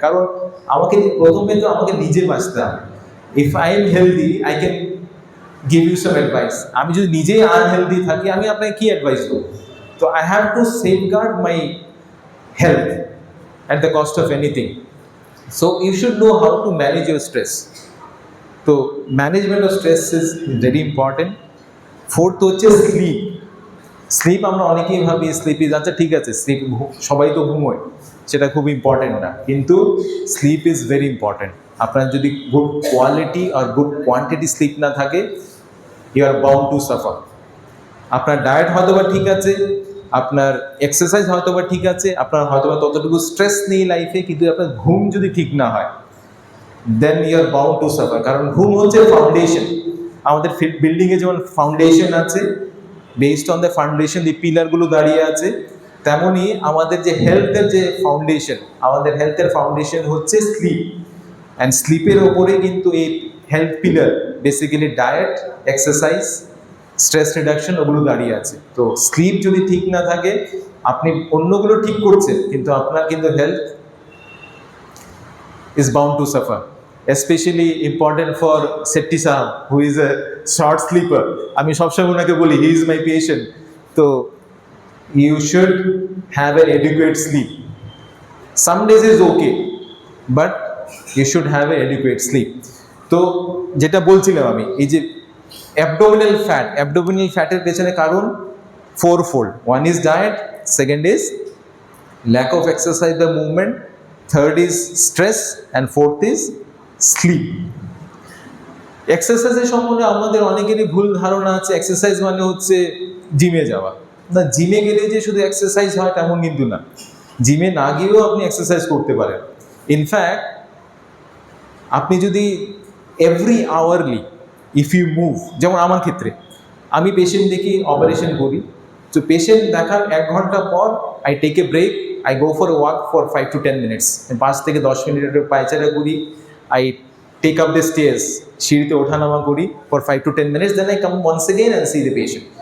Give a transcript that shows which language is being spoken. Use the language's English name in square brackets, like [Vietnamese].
[Bangla] কারণ আমাকে প্রথমে তো আমাকে নিজে বাঁচতে হবে। [English] If I am healthy I can give you some advice. [Bangla] আমি যদি নিজেই আনহেলদি থাকি আমি আপনাকে কি অ্যাডভাইস দেবো? [English] তো I have to safeguard my health at the cost of anything. So you should know how to manage your stress. So management of stress is very important. [Bangla] Fourth হচ্ছে স্লিপ। আমরা অনেকেই ভাবি স্লিপ ইজ, আচ্ছা ঠিক আছে slip সবাই তো ঘুমোয়, সেটা খুব ইম্পর্টেন্ট না, কিন্তু [English] Sleep is very important. [Bangla] আপনার যদি গুড কোয়ালিটি আর গুড কোয়ান্টিটি স্লিপ না থাকে, [English] You are bound to suffer. [Bangla] আপনার ডায়েট হয়তো বা ঠিক আছে, আপনার এক্সারসাইজ হয়তো বা ঠিক আছে, আপনার হয়তো বা ততটুকু স্ট্রেস নেই লাইফে, কিন্তু আপনার ঘুম যদি ঠিক না হয় [English] Then you are bound to suffer. [Bangla] কারণ ঘুম হচ্ছে ফাউন্ডেশন। আমাদের বিল্ডিংয়ে যেমন ফাউন্ডেশন আছে, [English] based on the foundation [Bangla] এই পিলারগুলো দাঁড়িয়ে আছে, তেমনই আমাদের যে হেলথের যে ফাউন্ডেশন, আমাদের হেলথের ফাউন্ডেশন হচ্ছে স্লিপ। অ্যান্ড স্লিপের ওপরে কিন্তু এই health pillar basically diet, exercise, stress reduction ওগুলো দাঁড়িয়ে আছে। তো স্লিপ যদি ঠিক না থাকে, আপনি অন্যগুলো ঠিক করছেন কিন্তু আপনার কিন্তু [English] Health is bound to suffer. Especially important for Sethi Sahab, who is a short sleeper. [Bangla] আমি সবসময় ওনাকে বলি, [English] he is my patient. তো you should have an adequate sleep. Some days is okay, but you should have an adequate sleep. [Bangla] তো যেটা বলছিলাম আমি, এই যে অ্যাবডোমিনাল ফ্যাটের পেছনে কারণ [English] fourfold. One is diet, second is lack of exercise by movement, third is stress, and fourth is sleep. [Bangla] এক্সারসাইজের সম্বন্ধে আমাদের অনেকেরই ভুল ধারণা আছে, এক্সারসাইজ মানে হচ্ছে জিমে যাওয়া। না, জিমে গেলে যে শুধু এক্সারসাইজ হয় তেমন কিন্তু না, জিমে না গিয়েও আপনি এক্সারসাইজ করতে পারেন। [English] in fact আপনি যদি every hourly if you move, [Bangla] যেমন আমার ক্ষেত্রে আমি পেশেন্ট দেখি, অপারেশন করি, তো পেশেন্ট দেখার 1 ঘন্টা পর [English] I take a break, I go for a walk for 5 to 10 minutes, [Bangla] 5 থেকে 10 মিনিটের পায়চারা করি, [English] I take up the stairs, [Bangla] সিঁড়িতে ওঠানামা করি [English] for 5 to 10 minutes, then I come once again and see the patient.